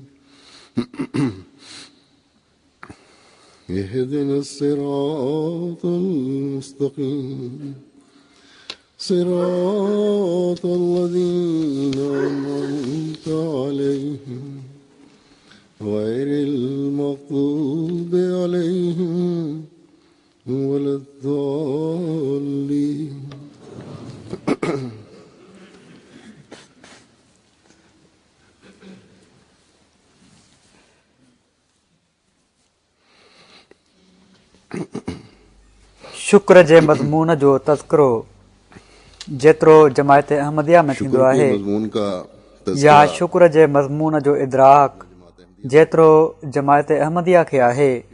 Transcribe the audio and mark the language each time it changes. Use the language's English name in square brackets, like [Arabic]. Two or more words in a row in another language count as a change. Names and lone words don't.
[Arabic] اهدنا الصراط المستقيم صراط الذين أنعمت عليهم غير المغضوب عليهم ولا الضالين. [Sindhi] शुक्र जे मज़मून जो तज़किरो जेतिरो जमायत अहमदिया में थींदो आहे या शुक्र जे मज़मून जो इदराक जेतिरो जमायत अहमदिया खे आहे,